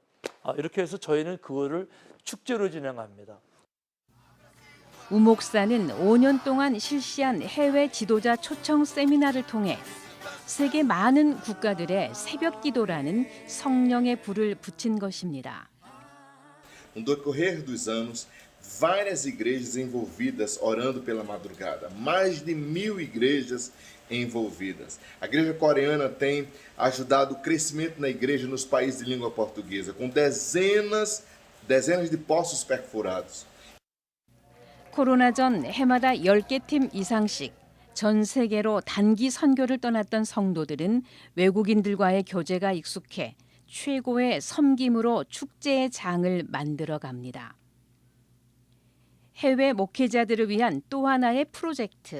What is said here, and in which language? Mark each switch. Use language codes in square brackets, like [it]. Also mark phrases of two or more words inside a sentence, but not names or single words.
[ko] 이렇게 해서 저희는 그거를 축제로 진행합니다. 우 목사는 5년 동안 실시한 해외 지도자 초청 세미나를 통해 세계 많은 국가들의 새벽 기도라는 성령의 불을 붙인 것입니다. [pt] No decorrer dos anos, várias igrejas envolvidas orando pela madrugada. Mais de 1000 igrejas envolvidas. A igreja coreana tem ajudado o crescimento na igreja nos países de língua portuguesa, com dezenas de poços perfurados. [ko] 코로나 전 해마다 10개 팀 이상씩 전 세계로 단기 선교를 떠났던 성도들은 외국인들과의 교제가 익숙해 최고의 섬김으로 축제의 장을 만들어 갑니다. 해외 목회자들을 위한 또 하나의 프로젝트.